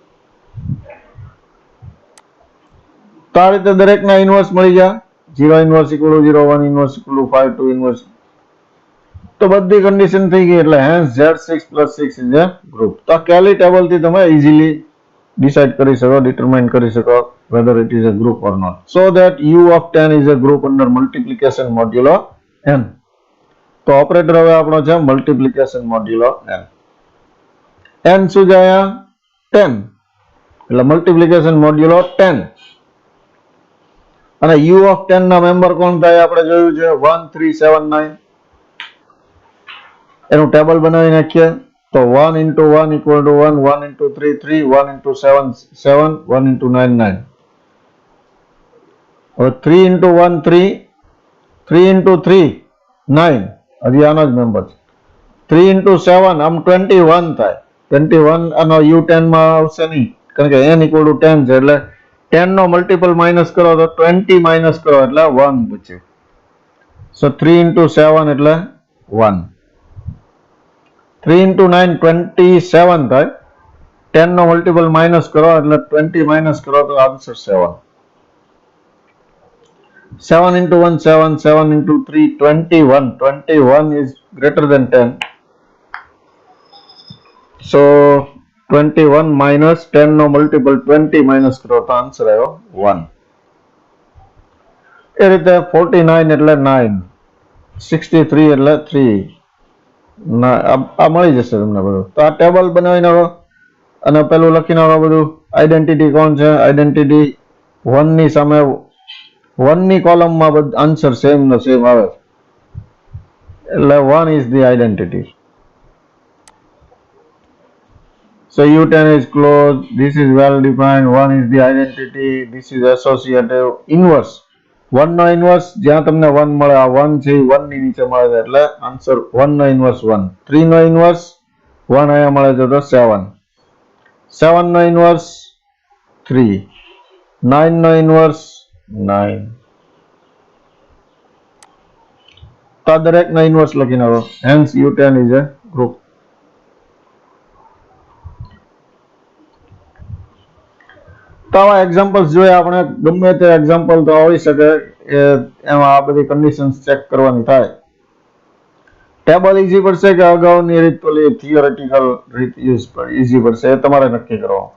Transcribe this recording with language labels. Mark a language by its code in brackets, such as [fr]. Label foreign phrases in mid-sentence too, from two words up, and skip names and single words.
[gu] તો આ રીતે દરેકના ઇનવર્સ મળી ગયા. [en] 0 inverse equal to 0, 1 inverse equal to 5, 2 inverse. [gu] તો બધી કન્ડિશન થઈ ગઈ, એટલે [en] hence Z6 + 6 is a group. [gu] તો આ કેલી ટેબલ થી તમે [en] easily decide [gu] કરી શકો, ડિટરમાઇન કરી શકો [en] whether it is a group or not. So that U of 10 is a group under multiplication modulo n. [gu] તો ઓપરેટર હવે આપણો છે [en] multiplication modulo n. [gu] n શું છે અહીંયા? 10, એટલે [en] multiplication modulo 10. [gu] અને [en] U of 10 [gu] ના મેમ્બર કોણ થાય? આપણે જોયું છે 1, 3, 7, 9. એનું ટેબલ બનાવી નાખીએ. [en] તો 1 into 1 equal to 1, 1 into 3, 3, 1 into 7, 7, 1 into 9, 9. હવે 3 into 1, 3, 3 into 3, 9. [gu] હજી આનો જ મેમ્બર છે. [en] 3 into 7, [gu] આમ 21 થાય. 21 આનો U10 માં આવશે નહીં, કારણ કે [en] n equal to 10 [gu] છે, એટલે 10 નો [en] multiple minus [gu] કરો તો 20 માઇનસ કરો એટલે 1 બચ્યું. [en] સો 3 into 7 એટલે 1. [gu] 3 into 9 27 થાય. 10 નો [en] multiple minus [gu] કરો એટલે 20 માઇનસ કરો તો આન્સર 7. [en] 7 into 1 7, 7 into 3 21. 21 is greater than 10. So 21 minus 10 [gu] નો મલ્ટિપલ 20 માઇનસ કરો તો આન્સર આવ્યો 1. એ રીતે 49 એટલે 9, 63 એટલે 3. આ મળી જશે તમને બધું. તો આ ટેબલ બનાવી નાખો અને પેલું લખી નાખો બધું. આઈડેન્ટિટી કોણ છે? આઈડેન્ટિટી 1 ની સામે 1 ની કોલમમાં બધું આન્સર સેમ નો સેમ આવે, એટલે [en] 1 is the identity. So U10 is closed, this is well defined, 1 is the identity, this is associative. [gu] Inverse 1 નો ઇનવર્સ જ્યાં તમને 1 મળે, આ 1 છે 1 ની નીચે મળે છે, એટલે આન્સર 1 નો ઇનવર્સ 1. 3 નો ઇનવર્સ 1 અહીંયા મળે છે તો 7. 7 નો ઇનવર્સ 3. 9 નો ઇનવર્સ 9. તો દરેક નો ઇનવર્સ લખી નાખો. [en] હેન્સ U10 is a group. [gu] તો આવા એક્ઝામ્પલ્સ જોઈએ આપણે. ગમે તે એક્ઝામ્પલ તો હોઈ શકે, એમાં આ બધી કન્ડિશન્સ ચેક કરવાની થાય. ટેબલ ઈઝી પડશે કે અગાઉની રીત પેલી થિયોરેટિકલ રીત ઈઝી પડશે, એ તમારે નક્કી કરવાનું.